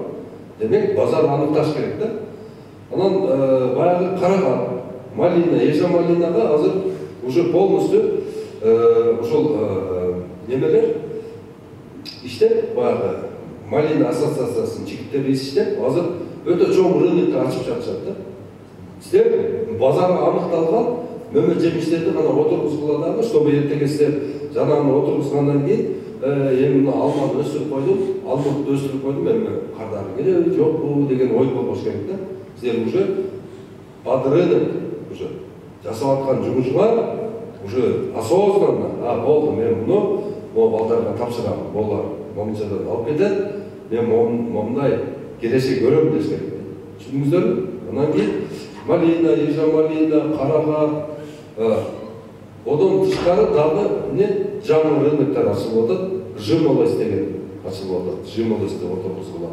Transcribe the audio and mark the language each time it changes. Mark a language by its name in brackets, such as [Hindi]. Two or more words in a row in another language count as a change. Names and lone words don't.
[Kyrgyz] Демек, базар аныкташ керек да. Анан баягы караган, малина, ежа малинага азыр [Russian] уже полностью [Kyrgyz] ошол немелер иштеп, баягы малина ассоциациясынын жигиттери иштеп, азыр өтө чоң рынокто ачып жатышат да. Силер базары аныкталган мөмө жемиштерди гана отургузгула дагы, чтобы эртеге силер жанагы отургузгандан кийин эми мына алманы өстүрүп койдум, алмуртты өстүрүп койдум, эми кардары келеби жокпу деген ой болбош керек да. Силер [Russian] уже под рынок уже [Kyrgyz] жасап аткан жумушуңар [Russian] уже осознанно, [Kyrgyz] болду, мен муну балдарга тапшырам, болар, момчадан алып кетет, мен момундай келешек көрөм деш керек. Түшүндүңүздөрбү? Анан кийин малина, ежа малина, карага, одон тышкары дагы жаңы рыноктор ачылып атат, жимолость деген ачылып атат, жимолость деп отургузгула.